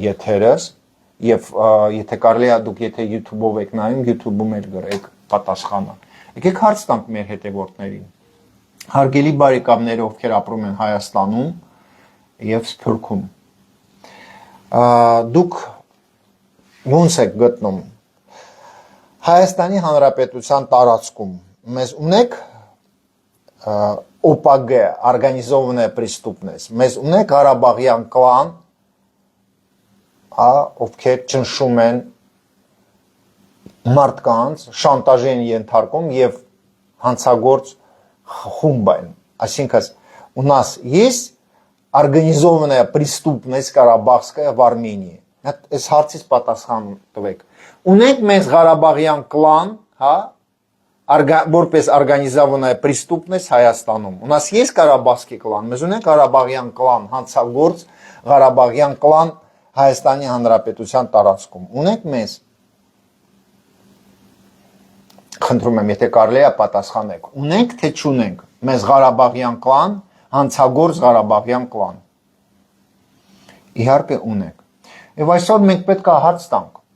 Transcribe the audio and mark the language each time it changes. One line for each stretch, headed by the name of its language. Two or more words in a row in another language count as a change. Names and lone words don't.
Armenian: եթերս, եւ եթե կարելի է դուք եթե YouTube-ով եք նայում, YouTube-ում էլ գրեք պատասխանը։ Եկեք հարց տանք մեր հետևորդներին։ Հարգելի բարեկամներ, ովքեր ապրում են Հայաստանում եւ Սփյուռքում։ Դուք ոնց եք գտնում Հայաստանի Հանրապետության տարածքում մեզ ունեք ՕՊԳ,
Russian: организованная преступность,
Armenian: մեզ ունեք Ղարաբաղյան կլան, ովքեր ճնշում են մարդկանց, շանտաժի են ենթարկում եւ հանցագործ խումբ են։ Այսինքն
Russian: у нас есть организованная преступность Карабахская в Армении։
Armenian: Այս հարցից պատասխան տվեք։ Ունենք մեզ Ղարաբաղյան կլան, հա, որպես
Russian: организованная преступность
Armenian: Հայաստանում։
Russian: У нас есть Карабахский клан,
Armenian: մեզ ունենք Ղարաբաղյան կլան, հանցագործ Ղարաբաղյան կլան Հայաստանի Հանրապետության տարածքում։ Ունենք մեզ։ Խնդրում եմ, եթե կարելի է պատասխանեք։ Ունենք թե չունենք մեզ Ղարաբաղյան կլան, հանցագործ Ղարաբաղյան կլան։ Իհարկե ունենք։ Եվ այսօր մենք պետք է հարց տանք։